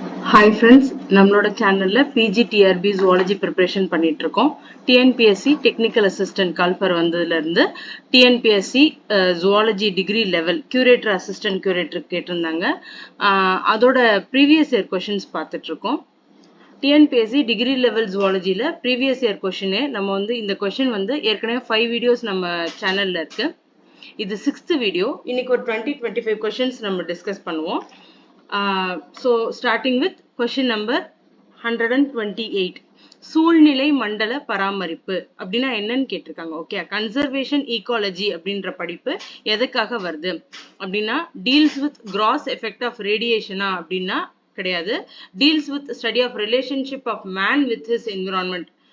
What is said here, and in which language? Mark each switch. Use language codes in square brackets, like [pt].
[en] Hi friends, [ta] நம்மளோட சேனல்ல PGTRB zoology preparation பண்ணிட்டு இருக்கோம். TNPSC technical assistant கால்ஃபர் வந்ததுல இருந்து TNPSC zoology degree level curator assistant curator கேட்டிருந்தாங்க. அதோட previous year questions பார்த்துட்டு இருக்கோம். TNPSC degree level zoologyல previous year question நம்ம வந்து இந்த question வந்து ஏற்கனவே 5 videos நம்ம சேனல்ல இருக்கு. இது 6th வீடியோ. இன்னைக்கு ஒரு 20-25 questions நம்ம டிஸ்கஸ் பண்ணுவோம். [en] So starting with question number 128. [ta] சூழ்நிலை மண்டல பராமரிப்பு அப்படின்னா என்னன்னு கேட்டிருக்காங்க. ஓகே, கன்சர்வேஷன் ஈகாலஜி அப்படின்ற படிப்பு எதுக்காக வருது அப்படின்னா [en] deals with gross effect of ரேடியேஷனா [ta] அப்படின்னா கிடையாது. [en] Deals with study of relationship of man with his environment.